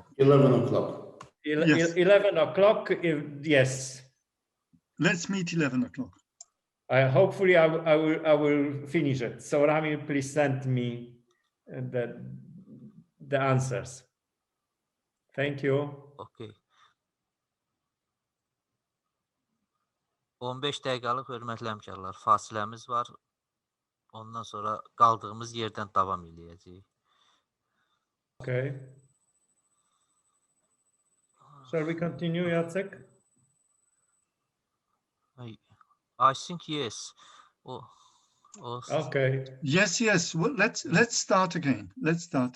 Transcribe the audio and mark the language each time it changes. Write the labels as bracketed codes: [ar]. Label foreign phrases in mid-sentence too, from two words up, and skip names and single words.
[en] 11 o'clock. 11 o'clock. Yes. Let's meet 11 o'clock. Hopefully, I will finish it. So, Ramil, please send me the answers. Thank you. Okay. [az] 15 dəqiqəlik hörmətli həmkarlar, fasiləmiz var. Ondan sonra qaldığımız yerdən davam edəcəyik. [en] Okay. Shall we continue, Jacek? I think yes. Okay. Yes. Well, let's start again. Let's start.